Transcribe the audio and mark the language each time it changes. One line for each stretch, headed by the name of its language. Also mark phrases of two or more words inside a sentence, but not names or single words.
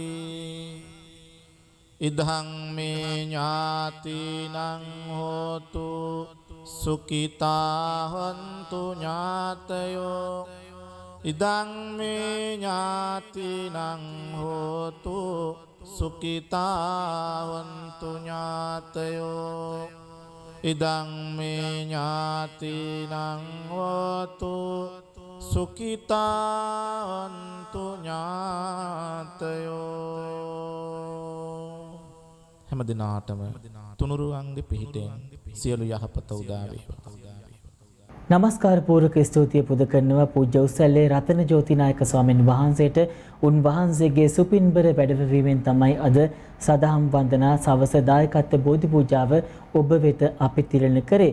Pali: ඉදං මේ ඥාතිනං හෝතු සුඛිතා හොන්තු ඥාතයෝ ඉදං මේ ඥාතිනං හෝතු සුඛිතා හොන්තු ඥාතයෝ ඉදං මේ ඥාතිනං හෝතු සුඛිතා හොන්තු ඥාතයෝ
Sinhala: හැම දිනාටම තුනුරුවන්ගේ පිහිටෙන් සියලු යහපත උදා වේවා. නමස්කාර පූර්වක ස්තුතිය පුද කරනවා පූජ්‍ය උසැල්ලේ රතන ජෝතිනායක ස්වාමීන් වහන්සේට. උන්වහන්සේගේ සුපින්බර වැඩවීමෙන් තමයි අද සදහම් වන්දනා සවස දායකත්ව බෝධි පූජාව ඔබ වෙත අපි තිරණ කරේ.